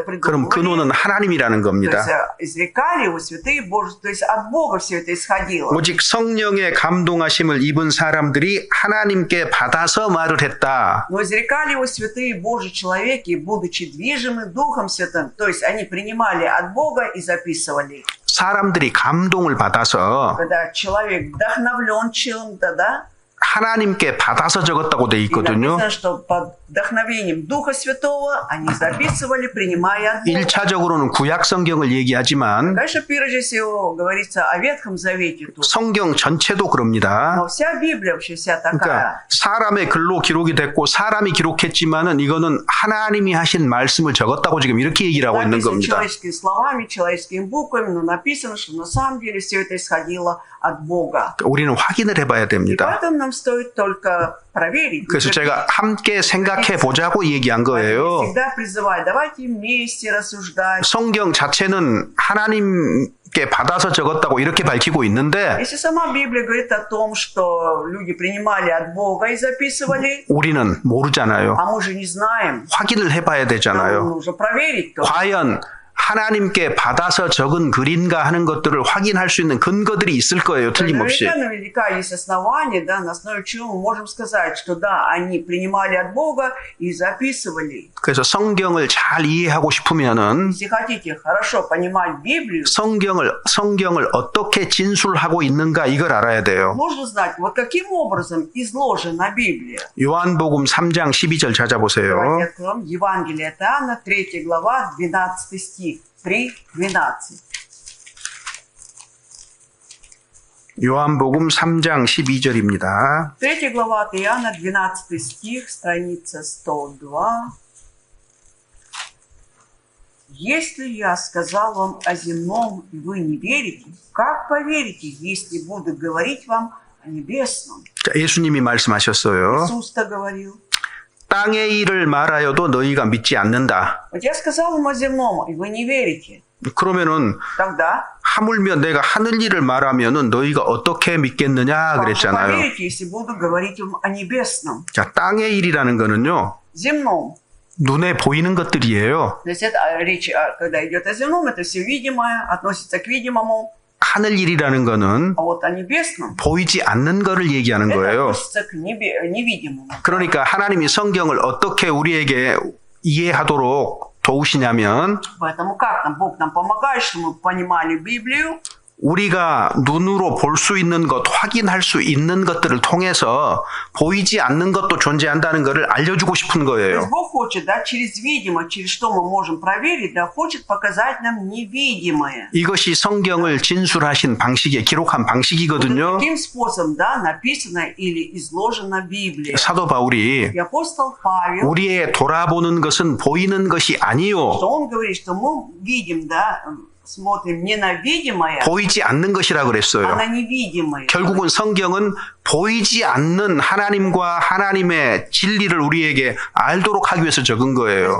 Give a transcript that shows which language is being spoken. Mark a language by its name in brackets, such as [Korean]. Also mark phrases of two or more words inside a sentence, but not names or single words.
[Korean] 그럼 [Russian] придумывали. [Korean] 근원은 하나님이라는 [Russian] То [Korean] 겁니다. [Russian] есть изрекали его святые Божьи, то есть от Бога все это исходило. [Korean] 오직 성령의 감동하심을 입은 사람들이 하나님께 받아서 말을 했다. [Russian] Но изрекали его святые Божьи человеки, будучи движимы Духом Святым. То есть они принимали от Бога и записывали. [Korean] 사람들이 감동을 받아서 [Russian] Когда человек вдохновлен чем-то, да? [Korean] 하나님께 받아서 적었다고 돼 [Russian] И [Korean] 있거든요. [Russian] написано, что под вдохновением Духа Святого они записывали, принимая от Бога. [Korean] 1차적으로는 구약 성경을 얘기하지만 [Russian] Конечно, прежде всего говорится о Ветхом Завете тут. [Korean] 성경 전체도 그럽니다. [Russian] Но вся Библия вообще вся [Korean] 그러니까 [Russian] такая. [Korean] 사람의 글로 기록이 됐고 사람이 기록했지만은 이거는 하나님이 하신 말씀을 적었다고 지금 이렇게 얘기를 하고 있는 [Russian] Написано [Korean] 겁니다. [Russian] человеческими словами, человеческими буквами, но написано, что на самом деле все это исходило от Бога. [Korean] 우리는 확인을 해봐야 [Russian] И [Korean] 됩니다. [Russian] поэтому нам стоит только проверить. [Korean] 그래서 제가 함께 생각해 보자고 얘기한 [Russian] Я [Korean] 거예요. [Russian] всегда призываю, давайте вместе рассуждать. [Korean] 성경 자체는 하나님께 받아서 적었다고 이렇게 밝히고 있는데 [Russian] Если сама Библия говорит о том, что люди принимали от Бога и записывали, [Korean] 우리는 모르잖아요. [Russian] а мы же не знаем, [Korean] 확인을 해봐야 [Russian] нам [Korean] 되잖아요. [Russian] нужно проверить то. [Korean] 과연 하나님께 받아서 적은 글인가 하는 것들을 확인할 수 있는 근거들이 있을 거예요. 틀림없이. [Russian] Наверняка есть основания, да, на основе чего мы можем сказать, что да, они принимали от Бога и записывали. [Korean] 그래서 성경을 잘 이해하고 싶으면은 [Russian] Если хотите хорошо понимать Библию, [Korean] 성경을 어떻게 진술하고 있는가 이걸 알아야 돼요. [Russian] нужно знать, вот каким образом изложена Библия. [Korean] 요한복음 3장 12절 찾아보세요. [Russian] Давайте откроем Евангелие от Иоанна, 3 глава, 12 стих. 3:12. [Korean] 요한복음 3장 12절입니다. [Russian] 3 глава от Иоанна, 12 стих, страница 102. «Если я сказал вам о земном, и вы не верите, как поверите, если буду говорить вам о небесном?» [Korean] 자, 예수님이 말씀하셨어요. [Russian] Иисус-то говорил. [Korean] 땅의 일을 말하여도 너희가 믿지 않는다. [Russian] Вот я сказал вам о земном, и вы не верите. [Korean] 그러면은 [Russian] Тогда [Korean] 하물며 내가 하늘 일을 말하면은 너희가 어떻게 믿겠느냐 [Russian] как вы [Korean] 그랬잖아요. [Russian] поверите, если буду говорить вам о небесном, [Korean] 자, 땅의 일이라는 거는요. [Russian] земном? [Korean] 눈에 보이는 것들이에요. [Russian] То есть это речь, когда идет о земном, это все видимое, относится к видимому. [Korean] 하늘 일이라는 거는 [Russian] А вот о небесном, [Korean] 보이지 않는 거를 얘기하는 [Russian] это [Korean] 거예요. [Russian] относится к невидимому. [Korean] 그러니까 하나님이 성경을 어떻게 우리에게 이해하도록 도우시냐면 [Russian] Поэтому как нам Бог нам помогает, чтобы мы понимали Библию, [Korean] 우리가 눈으로 볼 수 있는 것, 확인할 수 있는 것들을 통해서 보이지 않는 것도 존재한다는 것을 알려주고 싶은 [Russian] То есть [Korean] 거예요. [Russian] Бог хочет, да, через видимое, через что мы можем проверить, да, хочет показать нам невидимое. [Korean] 이것이 성경을 진술하신 방식의 기록한 방식이거든요. [Russian] Таким способом, да, написано или изложена Библия. [Korean] 사도 바울이 [Russian] И апостол Павел, [Korean] 우리의 돌아보는 것은 보이는 것이 아니요 [Russian] что он говорит, что мы видим, да, смотрим не на видимое, [Korean] 보이지 않는 것이라 [Russian] а [Korean] 그랬어요. [Russian] на невидимое. [Korean] 결국은 성경은 보이지 않는 하나님과 하나님의 진리를 우리에게 알도록 하기 위해서 적은 거예요.